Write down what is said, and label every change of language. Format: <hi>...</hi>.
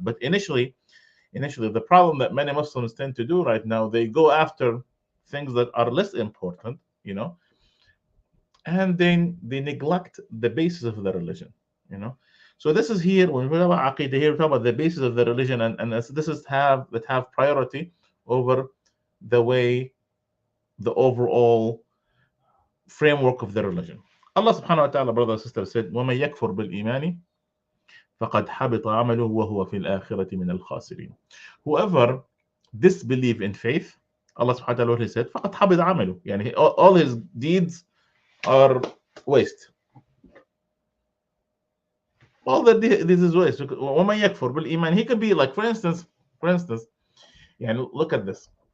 <en>But initially the problem that many Muslims tend to do right now, they go after things that are less important, and then they neglect the basis of the religion. So this is here, when we talk about Aqeedah, here we talk about the basis of the religion, and this is have priority over the overall framework of the religion.</en> <ar>Allah subhanahu wa ta'ala,</ar> <en>brothers and sisters, said,</en> <ar>وَمَن يَكْفُرْ بِالْإِيمَانِ فَقَدْ حَبِطَ عَمَلُهُ وَهُوَ فِي الْآخِرَةِ مِنَ الْخَاسِرِينَ.</ar> <en>Whoever disbelieve in faith, Allah subhanahu wa ta'ala said,</en> <ar>فَقَدْ حَبِطَ عَمَلُهُ,</ar> <en>all his deeds are waste. All that this is waste.</en> <ar>وَمَن يَكْفُرْ بِالْإِيمَانِ,</ar> <en>he could be like, for instance, look at this.</en>